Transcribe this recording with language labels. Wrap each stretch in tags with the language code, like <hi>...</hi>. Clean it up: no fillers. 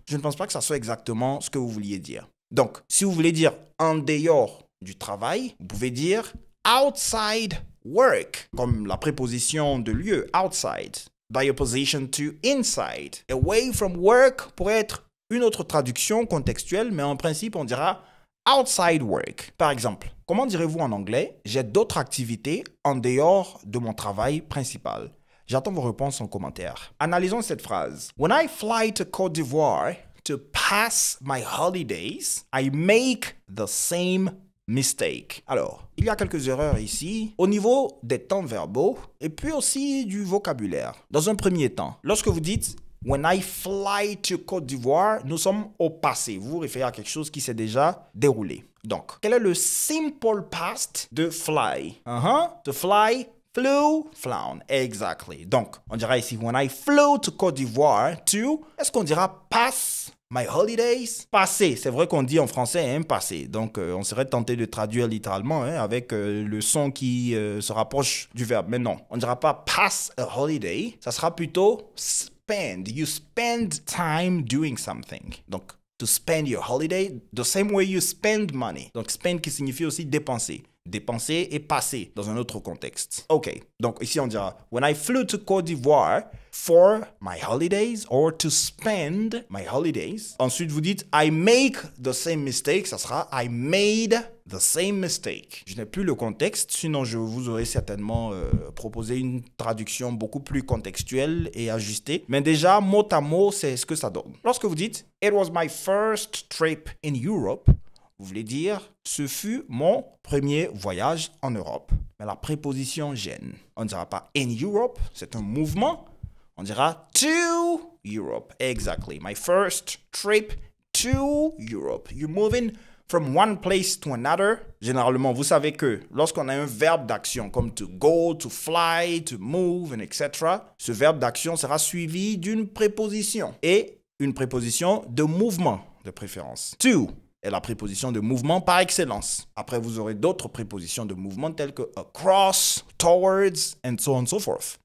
<fr>Je ne pense pas que ça soit exactement ce que vous vouliez dire. Donc, si vous voulez dire en dehors du travail, vous pouvez dire</fr> <en>outside work,</en> <fr>comme la préposition de lieu, outside,</fr> <en>by opposition to inside. Away from work</en> <fr>pourrait être une autre traduction contextuelle, mais en principe, on dira</fr> <en>outside work.</en> <fr>Par exemple, comment direz-vous en anglais? J'ai d'autres activités en dehors de mon travail principal. J'attends vos réponses en commentaire. Analysons cette phrase.</fr> <en>When I fly to Côte d'Ivoire to pass my holidays, I make the same mistake.</en> <fr>Alors, il y a quelques erreurs ici au niveau des temps verbaux et puis aussi du vocabulaire. Dans un premier temps, lorsque vous dites</fr> <en>When I fly to Côte d'Ivoire,</en> <fr>nous sommes au passé. Vous vous référez à quelque chose qui s'est déjà déroulé. Donc, quel est le simple past de fly?</fr> <en>To fly, flew, flown. Exactly.</en> <fr>Donc, on dira ici,</fr> <en>when I flew to Côte d'Ivoire to,</en> <fr>est-ce qu'on dira</fr> <en>pass my holidays?</en> <fr>Passé. C'est vrai qu'on dit en français, passé. Donc, on serait tenté de traduire littéralement avec le son qui se rapproche du verbe. Mais non, on ne dira pas</fr> <en>pass a holiday.</en> <fr>Ça sera plutôt spend.</fr> <en>You spend time doing something.</en> <fr>Donc,</fr> <en>to spend your holiday, the same way you spend money.</en> <fr>Donc, spend qui signifie aussi dépenser. Dépenser et passer dans un autre contexte. OK. Donc, ici, on dira</fr> <en>When I flew to Côte d'Ivoire for my holidays or to spend my holidays.</en> <fr>Ensuite, vous dites</fr> <en>I make the same mistake.</en> <fr>Ça sera</fr> <en>I made the same mistake.</en> <fr>Je n'ai plus le contexte, sinon je vous aurais certainement proposé une traduction beaucoup plus contextuelle et ajustée. Mais déjà, mot à mot, c'est ce que ça donne. Lorsque vous dites</fr> <en>It was my first trip in Europe,</en> <fr>vous voulez dire ce fut mon premier voyage en Europe. Mais la préposition gêne. On ne dira pas</fr> <en>in Europe,</en> <fr>c'est un mouvement. On dira</fr> <en>to Europe. Exactly. My first trip to Europe. You're moving from one place to another.</en> <fr>Généralement, vous savez que lorsqu'on a un verbe d'action comme</fr> <en>to go, to fly, to move, and etc.,</en> <fr>ce verbe d'action sera suivi d'une préposition et une préposition de mouvement de préférence. To est la préposition de mouvement par excellence. Après, vous aurez d'autres prépositions de mouvement telles que across, towards,</fr> <en>and so on and so forth.</en>